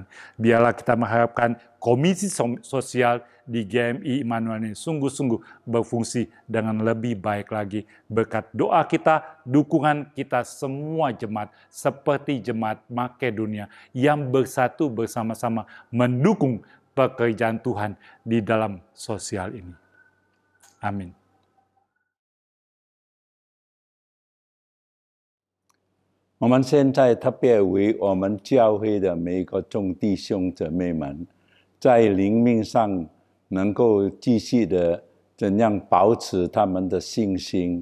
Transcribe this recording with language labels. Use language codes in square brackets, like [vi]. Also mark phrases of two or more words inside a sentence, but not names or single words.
[id] Biarlah kita mengharapkan Komisi Sosial di GMI Immanuel ini sungguh-sungguh berfungsi dengan lebih baik lagi. Berkat doa kita, dukungan kita semua jemaat seperti jemaat Makedonia yang bersatu bersama-sama mendukung pekerjaan Tuhan di dalam sosial ini. Amin. [zh] 我们现在特别为我们教会的每一个众弟兄姊妹们，在灵命上能够继续的怎样保持他们的信心。